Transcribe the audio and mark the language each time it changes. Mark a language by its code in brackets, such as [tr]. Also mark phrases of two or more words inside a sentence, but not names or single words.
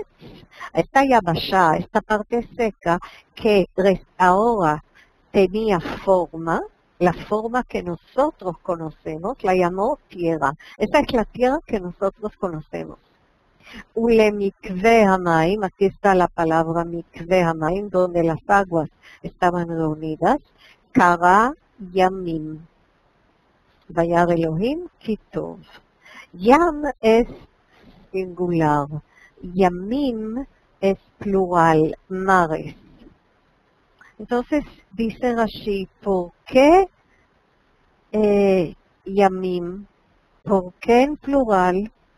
[es] Esta Yabasha, esta parte seca que ahora tenía forma, la forma que nosotros conocemos, la llamó tierra. Esa es la tierra que nosotros conocemos. [he] ולמקוה המים, [es] aquí está la palabra [he] מקוה המים, [es] donde las aguas estaban reunidas. [he] קרא ימים וירא אלהים כי טוב. [es] Yam es singular. Yamim es plural, mares. Entonces dice Rashi, ¿por qué yamim? ¿Por qué en plural?